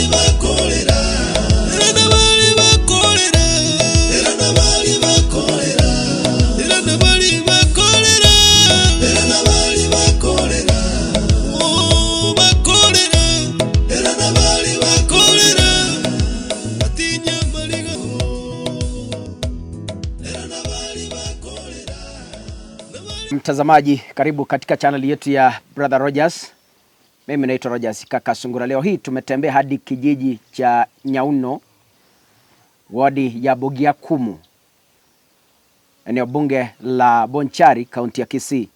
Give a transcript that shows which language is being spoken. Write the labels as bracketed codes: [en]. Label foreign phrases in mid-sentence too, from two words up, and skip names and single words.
[lg] bakolera Era nabali bakolera Era nabali bakolera Era nabali bakolera Era nabali bakolera Oh bakolera Era nabali bakolera Atinya maliga Era nabali bakolera [sw] Mtazamaji, karibu katika channel yetu ya Brother Rogers. Mimi naitwa Rogers Kaka Sungura. Leo hii tumetembea hadi kijiji cha Nyauno, wadi ya Bogiakumu, eneo bunge la Bonchari, kaunti ya Kisii.